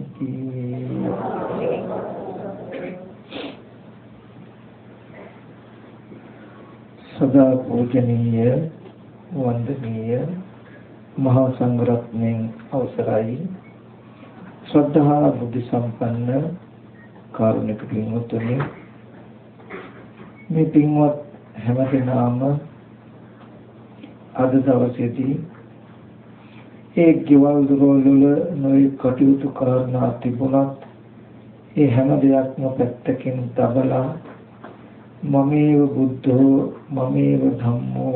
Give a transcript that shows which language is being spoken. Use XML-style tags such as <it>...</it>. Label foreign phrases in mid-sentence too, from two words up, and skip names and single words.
<si>සදා පූජනීය වන්දනීය මහාසංඝරත්නේ අවසරයි ශ්‍රද්ධා බුද්ධි සම්පන්න කාරුණික පින්වතුනි මේ පින්වත් හැමදෙනාම අද දවසේදී ඒ ගෙවල් දොරවල් වල නොයෙක් කටයුතු කරනා තිබුණත් ඒ හැම දෙයක්ම පැත්තකින් තබලා</si> <pi>මමේව බුද්ධෝ මමේව ධම්මෝ</pi>